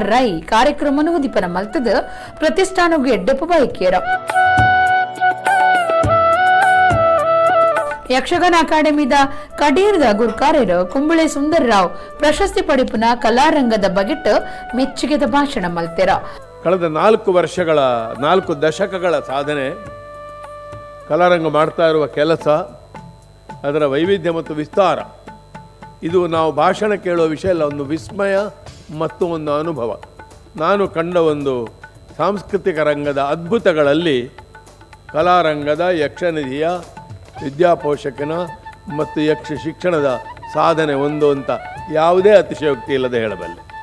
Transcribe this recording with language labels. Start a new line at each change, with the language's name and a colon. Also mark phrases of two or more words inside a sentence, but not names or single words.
Tulu: ರೈ ಕಾರ್ಯಕ್ರಮವನ್ನು ಉದಿಪನ ಮಲ್ತದ ಪ್ರತಿಷ್ಠಾನಗೂ ಎಡ್ಡೆಪ್ಪು ಬಯಕೆಯರ ಯಕ್ಷಗಾನ ಅಕಾಡೆಮಿದ ಕಡೀರ್ದ ಗುರುಕಾರ್ಯರ ಕುಂಬಳೆ ಸುಂದರ್ರಾವ್ ಪ್ರಶಸ್ತಿ ಪಡಿಪುನ ಕಲಾರಂಗದ ಬಗೆಟ್ ಮೆಚ್ಚುಗೆದ ಭಾಷಣ ಮಲ್ತೆರ.
Kannada: ಕಳೆದ 4 ದಶಕಗಳ ಸಾಧನೆ, ಕಲಾರಂಗ ಮಾಡ್ತಾ ಇರುವ ಕೆಲಸ, ಅದರ ವೈವಿಧ್ಯ ಮತ್ತು ವಿಸ್ತಾರ, ಇದು ನಾವು ಭಾಷಣ ಕೇಳುವ ವಿಷಯ ಅಲ್ಲ, ಒಂದು ವಿಸ್ಮಯ ಮತ್ತು ಒಂದು ಅನುಭವ. ನಾನು ಕಂಡ ಒಂದು ಸಾಂಸ್ಕೃತಿಕ ರಂಗದ ಅದ್ಭುತಗಳಲ್ಲಿ ಕಲಾರಂಗದ, ಯಕ್ಷನಿಧಿಯ, ವಿದ್ಯಾಪೋಷಕನ ಮತ್ತು ಯಕ್ಷ ಶಿಕ್ಷಣದ ಸಾಧನೆ ಒಂದು ಅಂತ ಯಾವುದೇ ಅತಿಶಯೋಕ್ತಿ ಇಲ್ಲದೆ ಹೇಳಬಲ್ಲೆ.